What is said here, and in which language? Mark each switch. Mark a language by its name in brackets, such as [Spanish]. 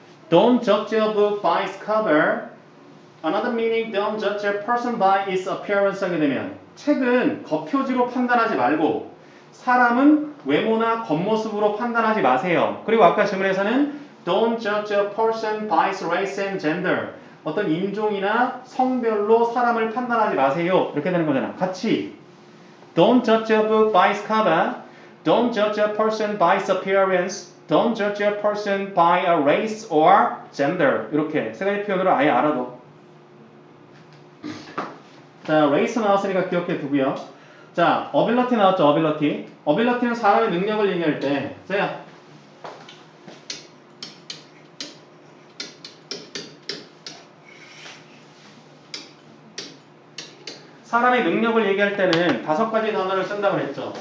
[English] Don't judge a book by its cover. Another meaning, don't judge a person by its appearance [Korean] 하게 되면 책은 겉표지로 판단하지 말고 사람은 외모나 겉모습으로 판단하지 마세요. 그리고 아까 질문에서는 [English] don't judge a person by its race and gender. [Korean] 어떤 인종이나 성별로 사람을 판단하지 마세요. 이렇게 되는 거잖아. 같이 [English] don't judge a book by its cover. Don't judge a person by its appearance. Don't judge a person by a race or gender. [Korean] 이렇게 세 가지 표현으로 아예 알아둬. 자, race 나왔으니까 기억해 두고요. 자, ability 나왔죠, ability. ability는 사람의 능력을 얘기할 때, 자, 사람의 능력을 얘기할 때는 5가지 단어를 쓴다고 그랬죠.